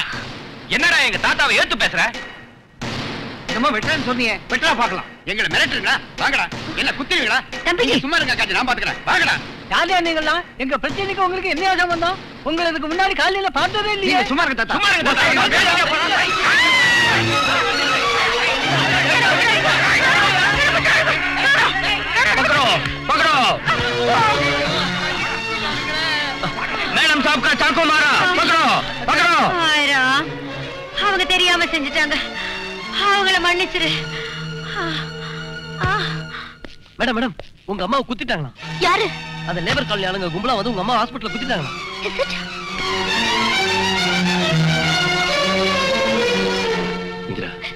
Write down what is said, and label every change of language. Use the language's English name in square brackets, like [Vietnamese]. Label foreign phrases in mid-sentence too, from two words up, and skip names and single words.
[Tamil] என்னடா எங்க தாத்தாவை ஏத்து பேசுற? என்னமோ வெட்டுறேன்னு சொன்னீங்க, வெட்டா பார்க்கலாம். எங்களை மிரட்டுறீங்களா? வாங்கடா. என்ன குத்துறீங்களா? நீங்க சும்மா இருங்க காஜி, நான் பாத்துக்கிறேன். வாங்கடா. யாரையா நீங்களா? எங்க பிரச்சனைக்கு உங்களுக்கு என்ன சம்பந்தம்? உங்களுக்கு முன்னாடி காலையில பார்த்ததே இல்லையே. சும்மா இருங்க தாத்தா. சும்மா இருங்க தாத்தா. [Hindi] पकड़ो पकड़ो। मैडम साहब का चाकू मारा। पकड़ो पकड़ो। [Tamil] அவங்க தெரியாம செஞ்சுட்டாங்க, அவங்கள மன்னிச்சிரு. மேடம் மேடம், உங்க அம்மாவை குத்திட்டாங்களா? யாரு? அந்த லேபர் காலனி ஆளுங்க கும்பலா வந்து உங்க அம்மா ஹாஸ்பிடல்ல குத்திட்டாங்களா? இந்திரா,